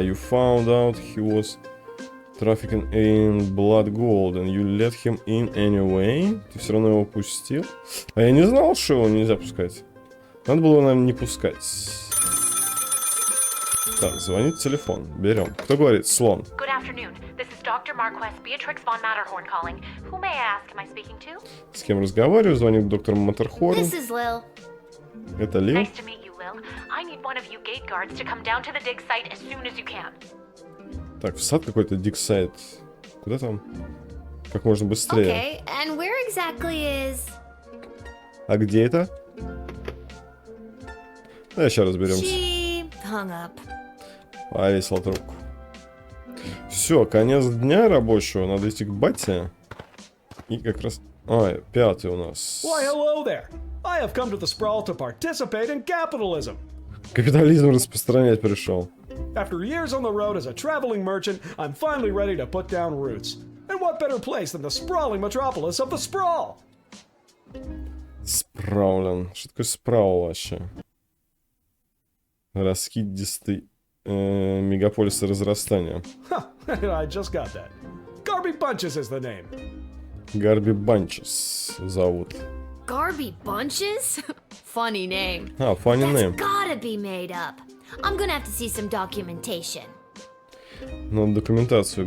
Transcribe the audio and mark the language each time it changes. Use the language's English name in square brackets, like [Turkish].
[English] You found out he was trafficking in blood gold and you let him in anyway. [Russian] Ты все равно его пустил. А я не знал, что его нельзя пускать. Надо было, наверное, не пускать. Так, звонит телефон. Берем. Кто говорит? Слон. [English] Good afternoon. This is Dr. Marquess Beatrix von Matterhorn calling. Who may I ask am I speaking to? [Russian] С кем разговариваю? Звонит доктор Маттерхорн. [English] This is Lil. [Russian] Это Лил. [English] Nice to meet you, Lil. I need one of you gate guards to come down to the dig site as soon as you can. [Russian] Так, в сад какой-то, диксайт. Куда там? Как можно быстрее. [English] Okay, and where exactly is... [Russian] А где это? Да, сейчас разберемся. [English] She hung up. [Russian] Повесил трубку. Все, конец дня рабочего. Надо идти к бате. И как раз... А, пятый у нас. [English] Why, hello there. I have come to the sprawl to participate in capitalism. [Russian] Капитализм распространять пришел. [English] After years on the road as a traveling merchant, I'm finally ready to put down roots. And what better place than the sprawling metropolis of the sprawl? [Russian] Спраулен. Что такое спраул вообще? Раскидистый мегаполис разрастания. [English] Huh, I just got that. Garby Bunches is the name. [Russian] Гарби Банчес зовут. [English] Garby Bunches? Funny name. А, funny name. That's gotta be made up. I'm gonna have to see some documentation. [Russian] Надо документацию